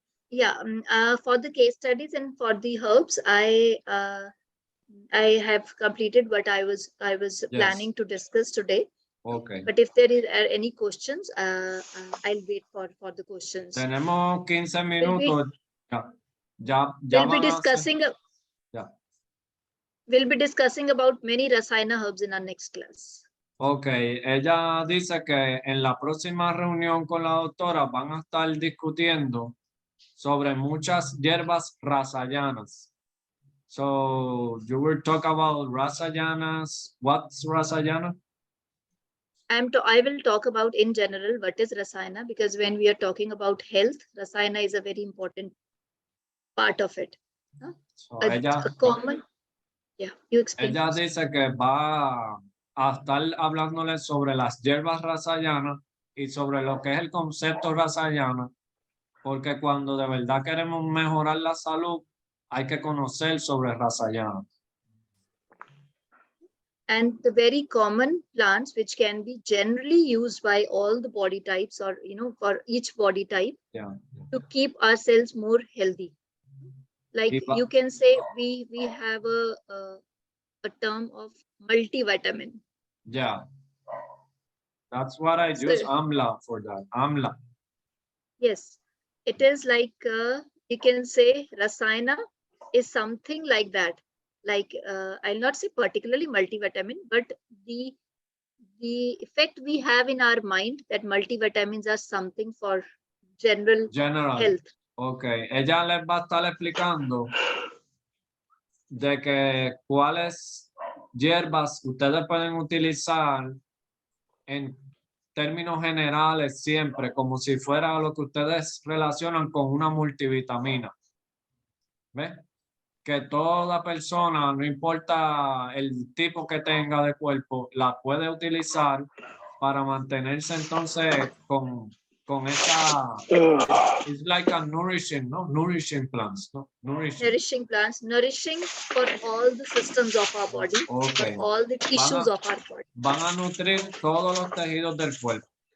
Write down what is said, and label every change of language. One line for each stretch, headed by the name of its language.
English: Yeah, for the case studies and for the herbs, I have completed what I was planning to discuss today. Okay. But if there are any questions, I'll wait for the questions.
Spanish: Tenemos 15 minutos. Ya
English: We'll be
Spanish: van a ser-
English: discussing.
Spanish: Ya.
English: We'll be discussing about many Rasayana herbs in our next class.
Spanish: Ok, ella dice que en la próxima reunión con la doctora van a estar discutiendo sobre muchas hierbas rasayanas.
English: So you will talk about rasayanas. What's rasayana? I will talk about in general what is Rasayana, because when we are talking about health, Rasayana is a very important part of it. So A common. Yeah, you explain.
Spanish: ella
English: first.
Spanish: dice que va a estar hablándole sobre las hierbas rasayanas y sobre lo que es el concepto rasayana, porque cuando de verdad queremos mejorar la salud, hay que conocer sobre rasayana.
English: And the very common plants which can be generally used by all the body types, or for each body type, Yeah. to keep ourselves more healthy. Like Keep up- you can say we have a term of multivitamin. Yeah. That's what I So- use amla for that. Amla. Yes, it is like you can say Rasayana is something like that. Like I'll not say particularly multivitamin, but the effect we have in our mind that multivitamins are something for general General. health.
Spanish: Ok, ella les va a estar explicando de que cuáles hierbas ustedes pueden utilizar en términos generales siempre, como si fuera lo que ustedes relacionan con una multivitamina. ¿Ves? Que toda persona, no importa el tipo que tenga de cuerpo, la puede utilizar para mantenerse entonces con esa,
English: it's like a nourishing,
Spanish: ¿no?
English: Nourishing plants, ¿no? Nourishing plants, nourishing for all the systems of our body, Okay. for all the tissues of our body.
Spanish: Van a nutrir todos los tejidos del cuerpo.